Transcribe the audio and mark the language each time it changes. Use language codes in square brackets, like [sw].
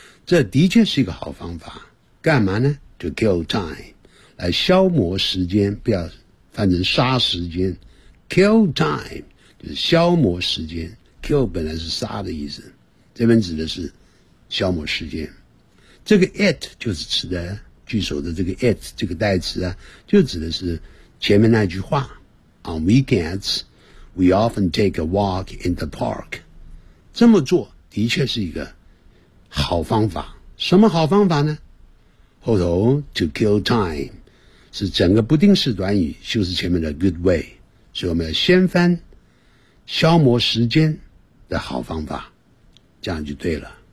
[zh] 这的确是一个好方法。干嘛呢 ？ [en] To kill time， [zh] 来消磨时间，不要翻成杀时间。 [en] Kill time [zh] 就是消磨时间。 Kill 本来是杀的意思，这边指的是消磨时间。这个 it 就是指的句首的这个 it 这个代词啊，就指的是前面那句话。 [en] On weekends, we often take a walk in the park. [zh] 这么做的确是一个好方法。什么好方法呢？后头 [en] to kill time [zh] 是整个不定式短语，就是前面的 good way。所以我们要先翻消磨时间的好方法，这样就对了。